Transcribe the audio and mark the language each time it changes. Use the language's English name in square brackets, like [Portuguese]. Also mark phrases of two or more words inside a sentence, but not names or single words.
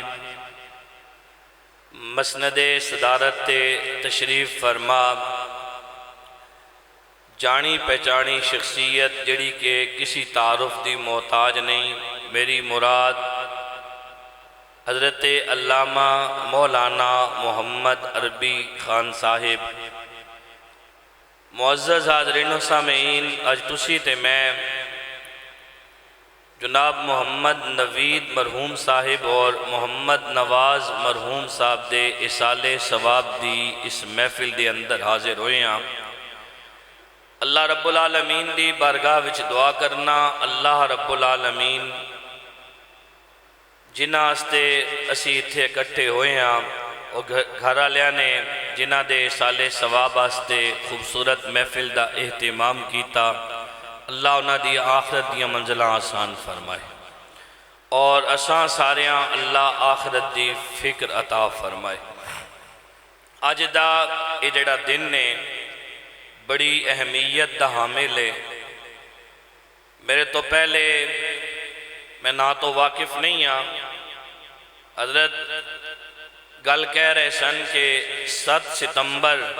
[Punjabi] مسند صدارت تشریف فرما جانی پہچانی شخصیت جڑی کہ کسی تعارف دی محتاج نہیں میری مراد حضرت علامہ مولانا محمد عربی خان صاحب معزز حاضرین و سامعین اج تسی تے میں جناب محمد نوید مرحوم صاحب اور محمد نواز مرحوم صاحب دے اصال ثواب دی اس محفل دے اندر حاضر ہوئے ہیں اللہ رب العالمین دی بارگاہ وچ دعا کرنا اللہ رب العالمین جنہ آستے اسی اتھے اکٹھے ہوئے ہیں اور گھر آلیاں نے جنہ دے سال ثواب آستے خوبصورت محفل دا اہتمام کیتا اللہ انہاں دی آخرت دیا منزلہ آسان فرمائے اور اساں ساریاں اللہ آخرت دی فکر عطا فرمائے آج دا جڑا دن نے بڑی اہمیت دا حامل ہے میرے تو پہلے میں نہ تو واقف نہیں ہاں حضرت گل کہہ رہے سن کہ 7 ستمبر